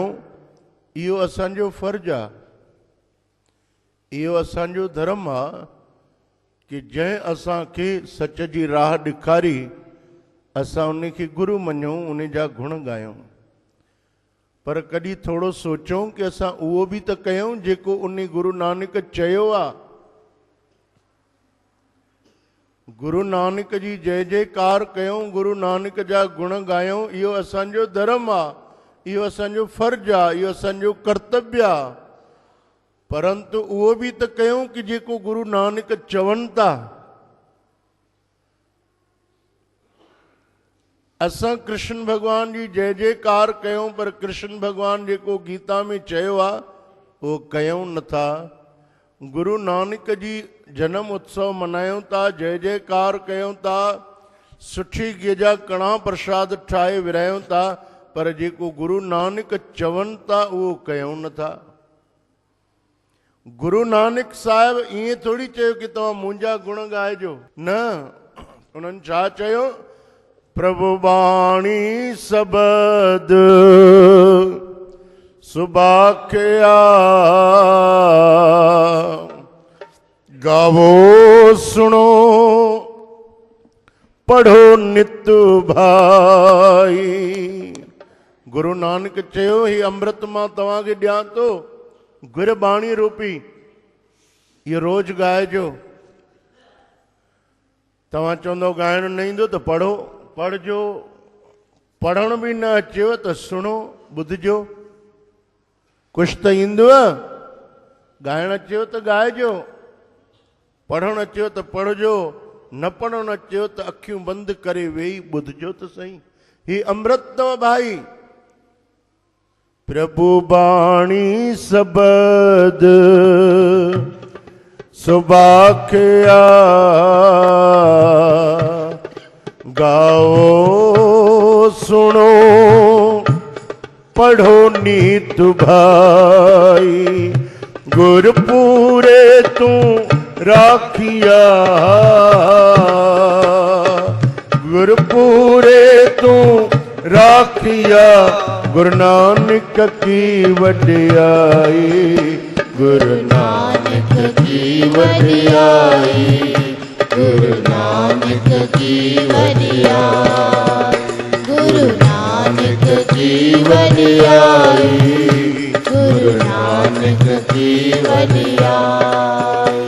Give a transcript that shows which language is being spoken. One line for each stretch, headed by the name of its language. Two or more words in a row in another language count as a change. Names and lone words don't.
Sindhi: इहो असांजो फर्ज़ु आहे, इहो असांजो धर्म आहे कि जंहिं असांखे सच जी राह ॾेखारी असां उन खे गुरु मञूं, उन जा गुण ॻायूं। पर कॾहिं थोरो सोचूं कि असां उहो बि त कयूं जेको उन गुरु नानक चयो आहे। गुरु नानक जी जय जयकार कयूं, गुरु नानक जा गुण ॻायूं। इहो असांजो धर्म आहे, इहो असांजो फर्ज़ु आहे, इहो असांजो कर्तव्य आहे। परंतु उहो बि त कयूं कि जेको गुरु नानक चवनि था। असां कृष्ण भगवान जी जय जयकार कयूं, पर कृष्ण भगवान जेको गीता में चयो आहे उहो कयूं नथा। गुरु नानक जी जन्म उत्सव मनायूं था, जय जयकार कयूं था, सुठी घीअ जा कणा प्रसाद ठाहे विरायूं था, पर जेको गुरु नानक चवनि था उहो कयूं नथा। गुरु नानक साहिब ईअं थोरी चयो कि तव्हां मुंहिंजा गुण ॻाइजो, न। उन्हनि छा चयो?
Punjabi: ਪ੍ਰਭੁ ਬਾਣੀ ਸਬਦ ਸੁਬਾਖਿਆ ਗਾਵੋ ਸੁਣੋ ਪੜ੍ਹੋ ਨਿਤ ਭਾਈ।
Sindhi: गुरु नानक चयो ही अमृत मां तव्हांखे ॾियां थो, गुरबाणी रूपी, इहो रोज़ ॻाइजो। तव्हां चवंदो ॻाइणु न ईंदो त पढ़ो, पढ़जो। पढ़ण बि न अचेव त सुणो, ॿुधजो। कुझु त ईंदव, ॻाइणु अचेव त ॻाइजो, पढ़णु अचेव त पढ़जो, न पढ़णु अचेव त अखियूं बंदि करे वेही ॿुधजो त सही। ही अमृत अथव भाई।
Punjabi: ਪ੍ਰਭੁ ਬਾਣੀ ਸਬਦ ਸੁਬਾਖਿਆ ਗਾਓ ਸੁਣੋ ਪੜ੍ਹੋ ਨੀਤ ਭਾਈ। ਗੁਰਪੁਰੇ ਤੂ ਰਾਖਿਆ, ਗੁਰਪੁਰੇ ਤੂ ਰਾਖਿਆ, ਗੁਰੂ ਨਾਨਕ ਕੀ ਵਡਿਆਈ, ਗੁਰੂ ਨਾਨਕ ਕੀ ਵਡਿਆਈ, ਗੁਰੂ ਨਾਨਕ ਕੀ ਵਡਿਆਈ, ਗੁਰੂ ਨਾਨਕ ਕੀ ਵਡਿਆਈ, ਗੁਰੂ ਨਾਨਕ ਕੀ ਵਡਿਆਈ।